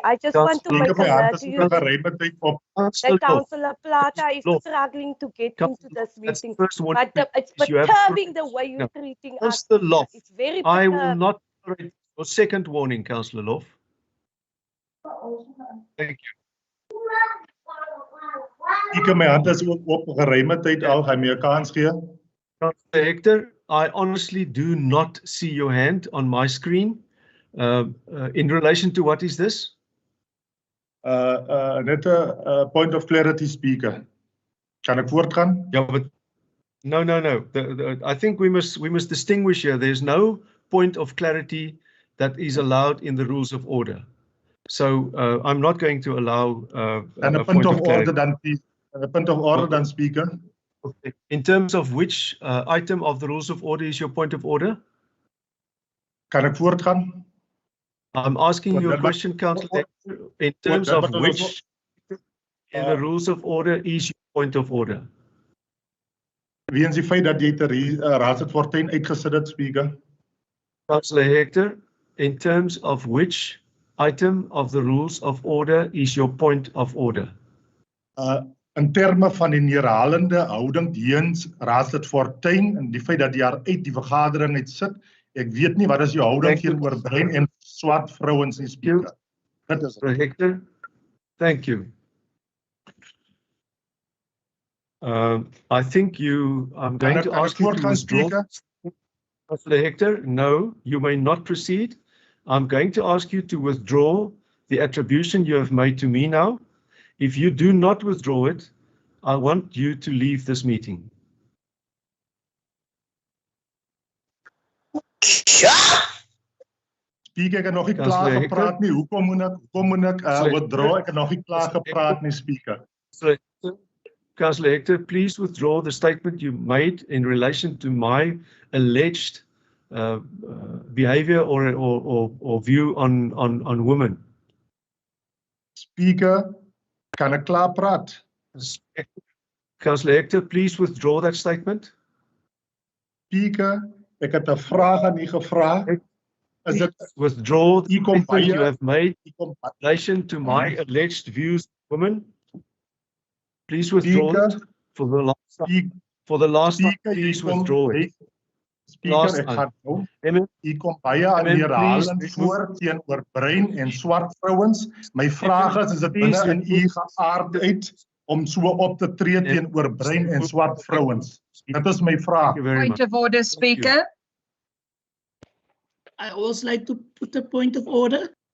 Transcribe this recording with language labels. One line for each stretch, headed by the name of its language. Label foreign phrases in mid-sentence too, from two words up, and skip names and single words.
English: I just want to make alert to you that Councillor Plata is struggling to get into this meeting. But it's perturbing the way you're treating us. It's very perturbing. I will not tolerate your second warning, Councillor Lof. Thank you. Speaker,
Afrikaans: my hand is ook op geruime tyd al. Gaan my 'n kans gee?
English: Councillor Hector, I honestly do not see your hand on my screen. In relation to what is this?
Afrikaans: Net 'n
English: point of clarity,
Afrikaans: Speaker. Kan ek voortgaan?
English: Yeah, but no. I think we must distinguish here. There's no point of clarity that is allowed in the rules of order. So I'm not going to allow a point of order then, please. A point of order then, Speaker. Okay. In terms of which item of the rules of order is your point of order?
Afrikaans: Kan ek voortgaan?
English: I'm asking you a question, Councillor. In terms of which in the rules of order is your point of order?
Afrikaans: Weens die feit dat jy raadslid Fortuin uitgesit het,
English: Speaker. Councillor Hector, in terms of which item of the rules of order is your point of order?
Afrikaans: In terme van die herhalende houding teens raadslid Fortuin en die feit dat jy uit die vergadering uit sit, ek weet nie wat is jou houding teenoor bruin en swart vrouens nie, Speaker. Dit is
English: Hector, thank you. I think I'm going to ask you to withdraw. Councillor Hector, no, you may not proceed. I'm going to ask you to withdraw the attribution you have made to me now. If you do not withdraw it, I want you to leave this meeting. Speaker,
Afrikaans: ek het nog nie klaar gepraat nie. Hoekom moet ek withdraw? Ek het nog nie klaar gepraat nie,
English: Speaker. Councillor Hector, please withdraw the statement you made in relation to my alleged behavior or view on women. Speaker,
Afrikaans: kan ek klaar praat?
English: Councillor Hector, please withdraw that statement. Speaker,
Afrikaans: ek het 'n vraag aan u gevra. Is dit
English: withdraw the statement you have made in relation to my alleged views of women? Please withdraw it for the last time. Please withdraw it. Speaker,
Afrikaans: ek gaan nou. U kom baie aan herhalend voor teenoor bruin en swart vrouens. My vraag is dit binne in u geaardheid om so op te tree teenoor bruin en swart vrouens? Dit is my vraag.
English: Point of order, Speaker. I also like to put a point of order.